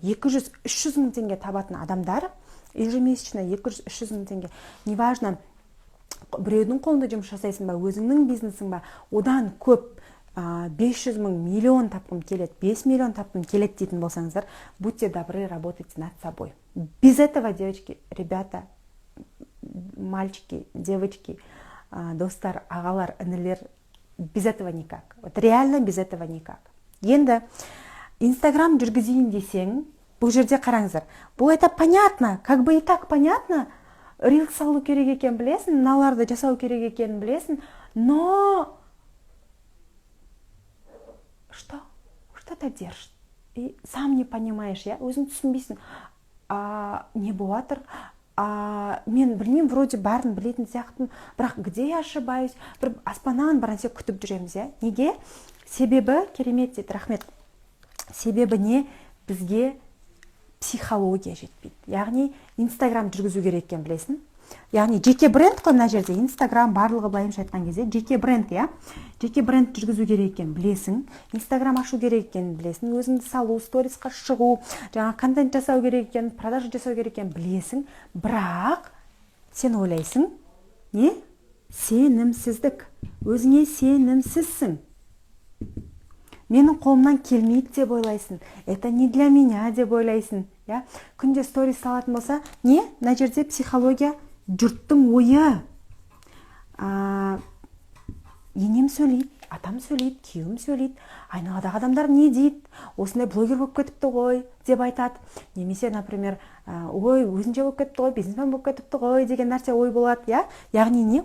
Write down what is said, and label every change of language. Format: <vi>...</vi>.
<kk>200-300 мың теңге табатын адамдар, ежемесячно 200-300 мың теңге, неважно, біреудің қолында жұмыс жасайсың ба, өзіңнің бизнесің ба, одан көп 500 мың, миллион тапқым келеді, 5 миллион тапқым келеді дейтін болсаңыздар,</kk> <ru>будьте добры, работайте над собой. Без этого, девочки, ребята, мальчики, девочки,</ru> <kk>достар, ағалар, інілер,</kk> <ru>без этого никак. Вот реально без этого никак.</ru> <kk>Енді Инстаграм жүргізейін десең, бұл жерде қараңыздар.</kk> <ru>Бұл это понятно, как бы и так понятно.</ru> <kk>Рилс салу керек екен білесің, мыналарды жасау керек екенін білесің,</kk> <ru>но что? Что-то держит. и сам не понимаешь,</ru> <kk>иә, өзің түсінбейсің, не болатыр, мен білмеймін, вроде барын білетін сияқтымын, бірақ</kk> <ru>где я ошибаюсь,</ru> <kk>бір аспаннан бір нәрсе күтіп жүреміз, иә. Неге? Себебі, керемет дейді, рахмет. Себебі не? Бізге психология жетпейді. Яғни Инстаграм жүргізу керек екен, білесің. Яғни жеке бренд қой мына жерде, Инстаграм барлығы былайынша айтқан кезде жеке бренд, иә. Жеке бренд жүргізу керек екен, білесің. Инстаграм ашу керек екен, білесің. Өзіңді салу, сторисқа шығу, жаңа контент жасау керек екен, продажа жасау керек екен, білесің. Бірақ сен ойлайсың, не? Сенімсіздік. Өзіңе сенімсізсің. Менің қолымнан келмейді деп ойлайсың.</kk> <ru>Это не для меня</ru> <kk>деп ойлайсың. Я? Күнде сторис салатын болса, не? Мына жерде психология жұрттың ойы. Енем сөйлейді, атам сөйлейді, күйеуім сөйлейді. Айналадағы адамдар не дейді? Осындай блогер болып кетіпті ғой деп айтады. Немесе, например, ой, өзінше болып кетіпті ғой, бизнесмен болып кетіпті ғой деген нәрсе ой болады. Я? Яғни не?</kk>